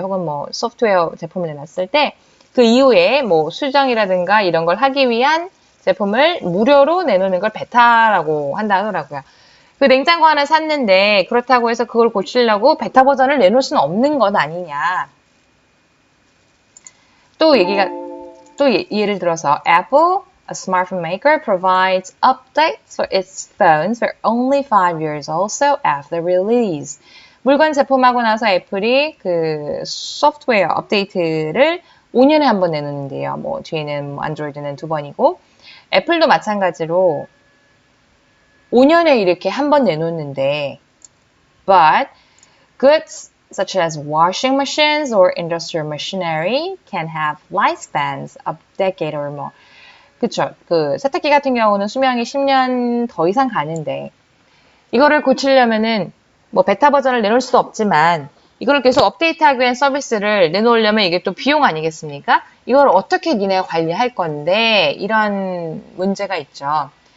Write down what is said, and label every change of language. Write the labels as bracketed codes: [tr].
[ko] 혹은 뭐 소프트웨어 제품을 내놨을 때 그 이후에 뭐 수정이라든가 이런 걸 하기 위한 제품을 무료로 내놓는 걸 베타라고 한다 하더라고요. 그 냉장고 하나 샀는데 그렇다고 해서 그걸 고치려고 베타 버전을 내놓을 수는 없는 것 아니냐. 또 예를 들어서 [en] Apple, a smartphone maker, provides updates for its phones for only 5 years also after release. [ko] 물건 제품하고 나서 애플이 그 소프트웨어 업데이트를 5년에 한 번 내놓는데요. 뭐 뒤에는 안드로이드는 2번이고 애플도 마찬가지로 5년에 이렇게 한 번 내놓는데 [en] but goods such as washing machines or industrial machinery can have lifespans of decade or more. [ko] 그쵸. 그 세탁기 같은 경우는 수명이 10년 더 이상 가는데 이거를 고치려면은 뭐 베타 버전을 내놓을 수도 없지만 이걸 계속 업데이트하기 위한 서비스를 내놓으려면 이게 또 비용 아니겠습니까? 이걸 어떻게 니네가 관리할 건데 이런 문제가 있죠.